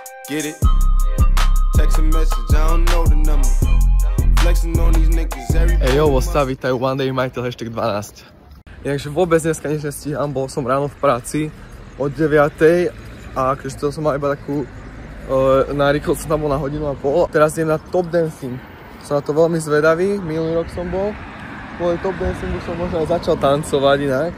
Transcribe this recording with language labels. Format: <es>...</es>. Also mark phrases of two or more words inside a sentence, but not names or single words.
<en>Get it? Text a message, I don't know the number. Flexing on these niggas every day.</en> <sk>Ejo,</sk> <en>what's up,</en> <sk>vítajú One Day Majiteľ, hashtag 12. Inakže vôbec dneska nič nestíham, bol som ráno v práci od 9. a akože to som mal iba takú narýchlo som tam bol na hodinu a pol. Teraz idem na top dancing. Som na to veľmi zvedavý, minulý rok som bol. Kvôli top dancingu som možno aj začal tancovať inak.</sk>